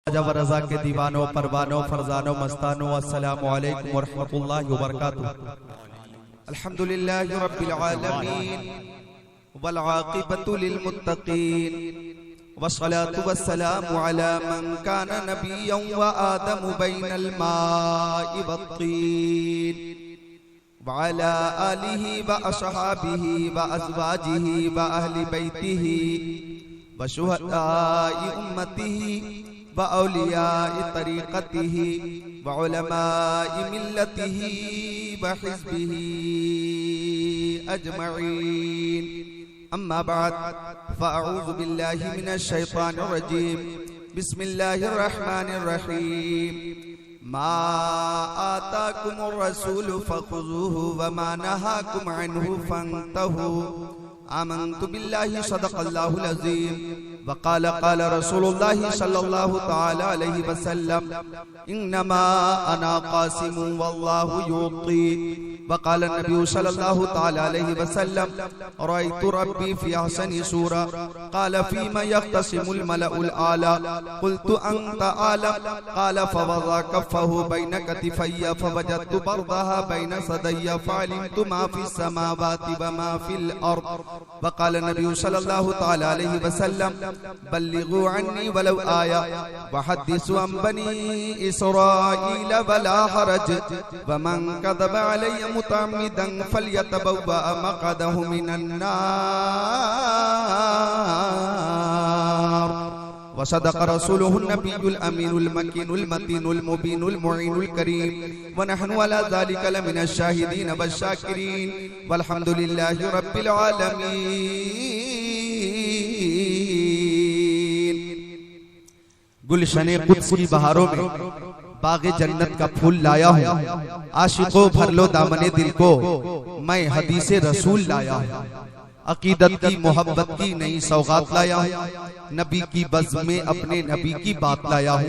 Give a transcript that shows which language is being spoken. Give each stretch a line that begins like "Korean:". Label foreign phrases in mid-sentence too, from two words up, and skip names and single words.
Urdu: جب رضا کے دیوانوں پروانوں فرزانوں مستانوں
Arabic: السلام عليكم ورحمة الله وبركاته. الحمد لله رب العالمين والعاقبة للمتقين والصلاة والسلام على من كان نبيا وآدم بين الماء والطين وعلى آله وأصحابه وأزواجه وأهل بيته وشهداء أمته وأولياء طريقته وعلماء ملته وحزبه أجمعين. أما بعد فأعوذ بالله من الشيطان الرجيم. بسم الله الرحمن الرحيم. ما آتاكم الرسول فخذوه وما نهاكم عنه فانتهوا. آمنت بالله صدق الله العظيم. وقال قال رسول الله صلى الله تعالى عليه وسلم إنما أنا قاسم والله يعطي. وقال النبي صلى الله تعالى عليه وسلم رأيت ربي في أحسن صورة قال فيما يختصم الملأ الأعلى قلت أنت أعلم قال فوضع كفه بين كتفي فوجدت بردها بين ثديي فعلمت ما في السماوات وما في الأرض. وقال النبي صلى الله تعالى عليه وسلم بلغوا عني ولو آية وحدثوا عن بني إسرائيل ولا حرج ومن كذب علي متعمدا فليتبوأ مقعده من النار. وصدق رسوله النبي الأمين المكين المتين المبين المعين الكريم ونحن على ذلك لمن الشاهدين والشاكرين والحمد لله رب العالمين.
Urdu: گلشنِ قدس کی بہاروں میں باغِ جنت کا پھول لایا ہوں. عاشقو بھر لو دامنِ دل کو، میں حدیثِ رسول لایا ہوں. عقیدت کی محبت کی نئی سوغات لایا ہوں. نبی کی بزم میں اپنے نبی کی بات لایا ہوں.